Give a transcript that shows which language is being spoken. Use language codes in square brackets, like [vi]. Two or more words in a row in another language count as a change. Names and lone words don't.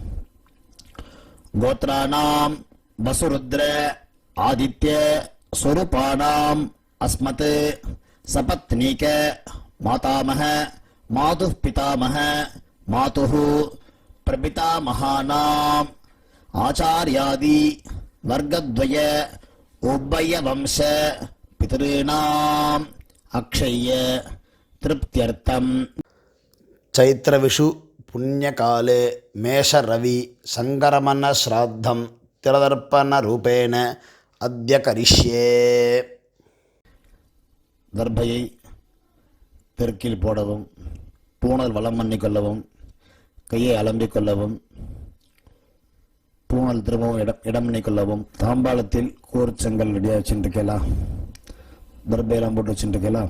[sa] गोत्राणां वसुरुद्र आदित्य स्वरूपाणां अस्मत् सपत्नीक मातामह मातुः पितामह मातुः प्रपितामहानां आचार्यादि वर्गद्वय उभय वंश पितॄणां अक्षय तृप्त्यर्थम्. चैत्रविषु पुण्यकाले मेषरवि सङ्गरमण श्राद्धं तिरदर्पणरूपेण अद्य करिष्ये. [ta] தர்பையை தெற்கில் போடவும், பூணல் வலம் பண்ணிக்கொள்ளவும், கையை அலம்பிக் கொள்ளவும், பூணல் திரும்பவும் இடம் பண்ணிக்கொள்ளவும். தாம்பாளத்தில் கூர்ச்சங்கள் ரெடியாக வச்சுருக்கலாம், தர்பையெல்லாம் போட்டு வச்சுருக்கலாம்.